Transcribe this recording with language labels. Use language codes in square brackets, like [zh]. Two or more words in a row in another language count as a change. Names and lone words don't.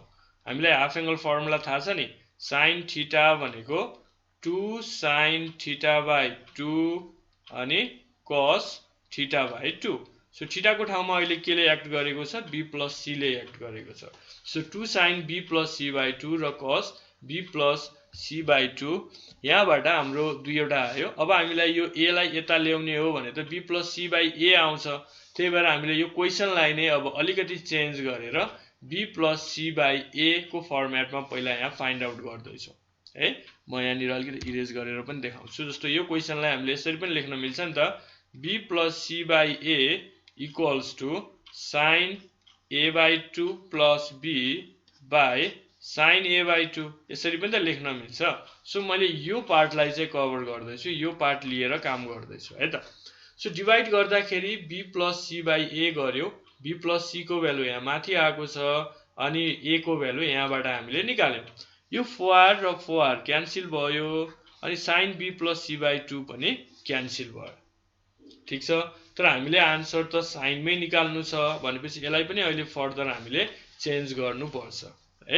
[ne] हामीलाई [en] half angle formula [ne] थाहा छ नि [en] sin theta [ne] भनेको [en] 2 sin theta by 2 [ne] अनि [en] cos theta by 2. [ne] सो थीटा को ठाउँमा अहिले केले एक्ट गरेको छ [en] b plus c [ne] ले एक्ट गरेको छ। सो [en] 2 sin b plus c by 2 [ne] र [en] cos b plus c by 2 [ne] यहाँबाट हाम्रो दुईवटा आयो। अब हामीलाई यो a लाई यता ल्याउने हो भने त [en] b plus c by a [ne] आउँछ। त्यही भएर हामीले यो क्वेशनलाई नै अब अलिकति चेन्ज गरेर [en] b plus c by a [ne] को फर्मेटमा पहिला यहाँ [en] find out [ne] गर्दै छौं है। म यहाँनिर अलिकति इरेज गरेर पनि देखाउँछु। जस्तो यो क्वेशनलाई हामीले यसरी पनि लेख्न मिल्छ नि त [en] b plus c by a equals to sin a by 2 plus b by sin a by 2 [ne] यसरी पनि त लेख्न मिल्छ। सो मैले यो पार्टलाई चाहिँ कभर गर्दै छु। यो पार्ट लिएर काम गर्दै छु है त। सो डिवाइड गर्दाखेरि [en] b plus c by a [ne] गर्यो। [en] b plus c [ne] को भ्यालु यहाँ माथि आएको छ अनि a को भ्यालु यहाँबाट हामीले निकाल्यौं। यो 4r र 4r क्यान्सल भयो अनि [en] sin b plus c by 2 [ne] पनि क्यान्सल भयो। ठीक छ। तर हामीले आन्सर त साइनमै निकाल्नु छ भनेपछि यसलाई पनि अहिले फर्दर हामीले चेन्ज गर्नु पर्छ है।